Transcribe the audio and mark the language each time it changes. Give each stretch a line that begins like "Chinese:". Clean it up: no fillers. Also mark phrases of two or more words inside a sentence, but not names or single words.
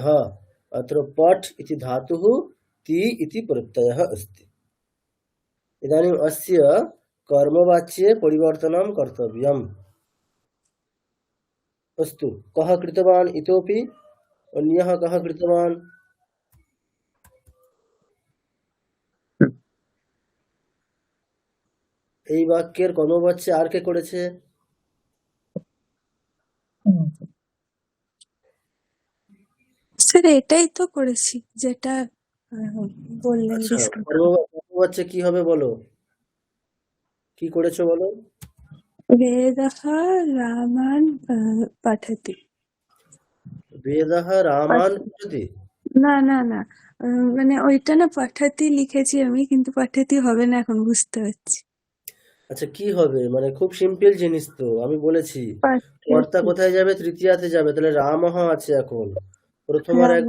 Sanskrit: अत्र पठ् इति धातुः, ति इति प्रत्ययः अस्ति। इदानीम् अस्य कर्मवाच्ये परिवर्तनं कर्तव्यम्। अस्तु, कः कृतवान् इतोपि? अन्यः कः कृतवान्?
Bangla: এই বাক্যের কর্মবাচ্যে আর কে করেছে? স্যার এটাই তো করেছি যেটা বললেন আচ্ছা, ডিসকাস। কর্মবাচ্যে কি হবে বলো? কি করেছো বলো?
Sanskrit: वेदः रामान् पठति। বেদः রামান পঠতি।
Bangla: না না না, মানে ওইটা না পাঠাতি লিখেছি আমি, কিন্তু পাঠাতি হবে না এখন, বুঝতে পারছি। আচ্ছা, কি হবে? মানে খুব সিম্পল জিনিস তো, আমি বলেছি। কর্তা পাঠাতি। কোথায় যাবে? তৃতীয়াতে যাবে। তাহলে রামহ আছে, এখন প্রথমার এক